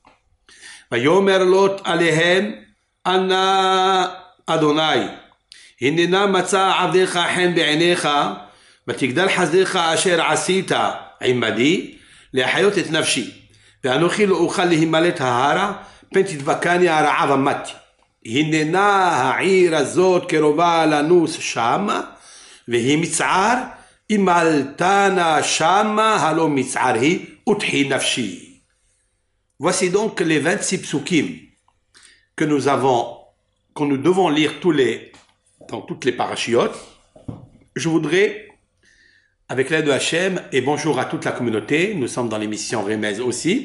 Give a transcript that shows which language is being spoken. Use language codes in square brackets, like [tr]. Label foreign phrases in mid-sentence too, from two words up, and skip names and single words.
[he] ויאמר לוט עליהם, אנא אדוני, הננה מצא עבדך חן בעיניך, ותגדל חסדך אשר עשית עמדי, להחיות את נפשי, ואנוכי לא אוכל להימלט ההרה, פן תדבקני הרעה ומתי. הננה העיר הזאת קרובה לנוס שמה, והיא מצער, אם עלתנה שמה, הלא מצער היא, ותחי נפשי. [fr] Voici donc les 26 psukim que nous devons lire dans toutes les parachiotes. Je voudrais, avec l'aide de Hachem, et bonjour à toute la communauté, nous sommes dans l'émission Remez aussi.